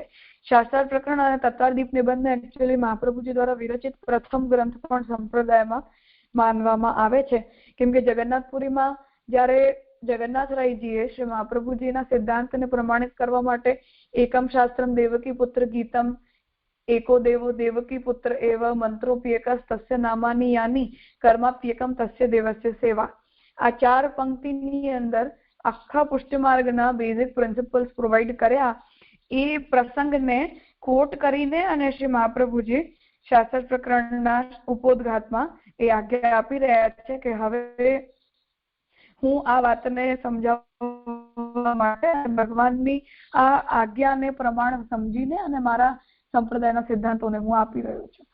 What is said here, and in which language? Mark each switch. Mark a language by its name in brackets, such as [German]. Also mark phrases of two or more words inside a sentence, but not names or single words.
[Gujarati] શાસ્ત્રાર્થ પ્રકરણ અને તત્વાર્થ દીપ નિબંધ એકચ્યુઅલી મહાપ્રભુજી દ્વારા વિરચિત પ્રથમ ગ્રંથ પણ સંપ્રદાયમાં માનવામાં આવે છે. કેમ કે જગન્નાથપુરીમાં જ્યારે જગન્નાથરાયજીએ શ્રી મહાપ્રભુજીના સિદ્ધાંતને પ્રમાણિત કરવા માટે [Sanskrit] એકમ શાસ્ત્રમ દેવકી પુત્ર ગીતમ एको देवो देवकी पुत्र एव मंत्रोप्येकस् तस्य नामानि यानि कर्माप्येकम तस्य देवस्य सेवा, [Gujarati] આ 4 પંક્તિની અંદર આખા પુષ્ટિમાર્ગના [English] basic principles provide [Gujarati] કર્યા. એ પ્રસંગને કોટ કરીને અને શ્રી મહાપ્રભુજી શાસ્ત્ર પ્રકરણના ઉપોદઘાતમાં એ આજ્ઞા આપી રહ્યા છે કે હવે હું આ વાતને સમજાવવા માટે ભગવાનની આ આજ્ઞાને પ્રમાણ સમજીને અને મારા સંપ્રદાયના સિદ્ધાંતોને હું આપી રહ્યો છું.